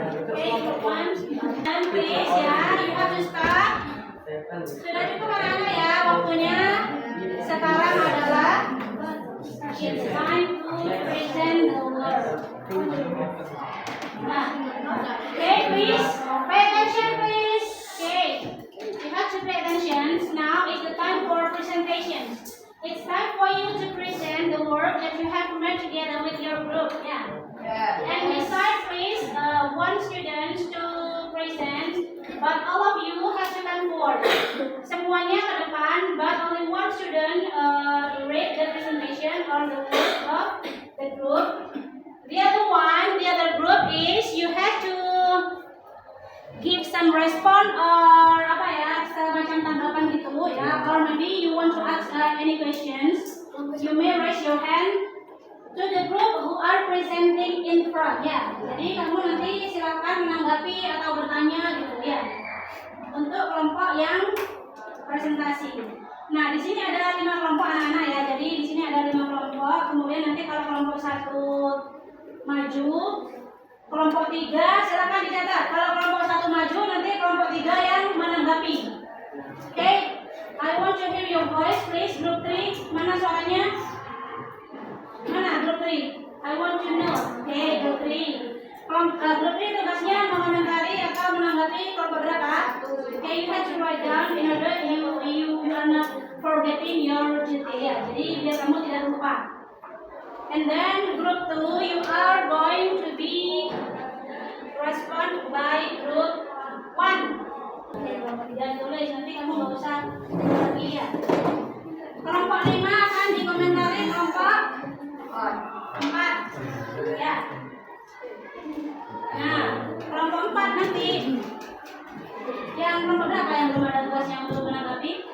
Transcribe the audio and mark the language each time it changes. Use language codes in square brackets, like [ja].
[en] Okay, group one. And please, ya, you have to start. [id] Sudah cukup anak-anak ya, waktunya sekarang adalah [en] it's time to present the word. Nah, okay, please pay attention, please. Okay, you have to pay attention. Now is the time for presentation. It's time for you to present the work that you have made together with your group. Yeah. And beside, please, one student to present, but all of you have to come forward. [id] Semuanya ke depan, [en] but only one student read the presentation or the work of the group. The other group is you have to give some response or [id] apa ya, semacam tanggapan gitu ya. [en] Or maybe you want to ask any questions, you may raise your hand to the group who are presenting in front ya. [id] Jadi kamu nanti silakan menanggapi atau bertanya gitu ya. Untuk kelompok yang presentasi. Nah, di sini ada 5 kelompok anak-anak ya. Jadi di sini ada 5 kelompok. Kemudian nanti kalau kelompok 1 maju, kelompok 3 silakan dicatat. Kalau kelompok 1 maju, nanti kelompok 3 yang menanggapi. [en] Okay, I want to hear your voice, please. Group 3, [id] mana suaranya? Mana [en] group 3? I want to know. [id] Okay, group 3. Group 3 tugasnya mengomentari atau menanggapi kelompok berapa? [en] Okay, you have to write down in order you are not forgetting your duty ya. [id] Jadi biar kamu tidak lupa. [en] And then group 2 you are going to be respond by group 1. [id] Oke, kelompok 3 tulis, nanti kamu nggak usah lagi ya. Kelompok 5 akan dikomentari kelompok 4 ya. Nah, kelompok 4 nanti yang kelompok berapa yang belum ada tugas yang belum menanggapi?